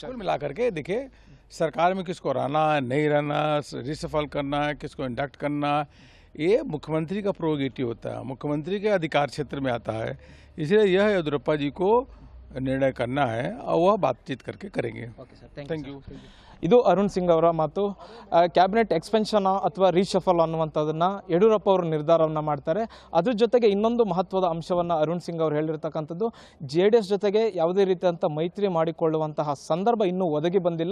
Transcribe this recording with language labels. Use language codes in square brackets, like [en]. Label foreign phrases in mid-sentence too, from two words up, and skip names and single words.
[hi] कुल मिला करके देखिए, सरकार में किसको रहना है, नहीं रहना, रिसफल करना है, किसको इंडक्ट करना है, ये मुख्यमंत्री का प्रोगेटिव होता है, मुख्यमंत्री के अधिकार क्षेत्र में आता है। इसलिए यह येदियुरप्पा जी को निर्णय करना है और वह बातचीत करके करेंगे। [en] Thank you. [kn] ಇದು ಅರುಣ್ ಸಿಂಗ್ ಅವರ ಮಾತು. [en] cabinet expansion [kn] ಅಥವಾ ರೀಶಫಲ್ ಅನ್ನುವಂಥದ್ದನ್ನು ಯಡಿಯೂರಪ್ಪ ಅವರು ನಿರ್ಧಾರವನ್ನು ಮಾಡ್ತಾರೆ. ಅದ್ರ ಜೊತೆಗೆ ಇನ್ನೊಂದು ಮಹತ್ವದ ಅಂಶವನ್ನು ಅರುಣ್ ಸಿಂಗ್ ಅವರು ಹೇಳಿರ್ತಕ್ಕಂಥದ್ದು, JDS ಜೊತೆಗೆ ಯಾವುದೇ ರೀತಿಯಂಥ ಮೈತ್ರಿ ಮಾಡಿಕೊಳ್ಳುವಂತಹ ಸಂದರ್ಭ ಇನ್ನೂ ಒದಗಿ ಬಂದಿಲ್ಲ.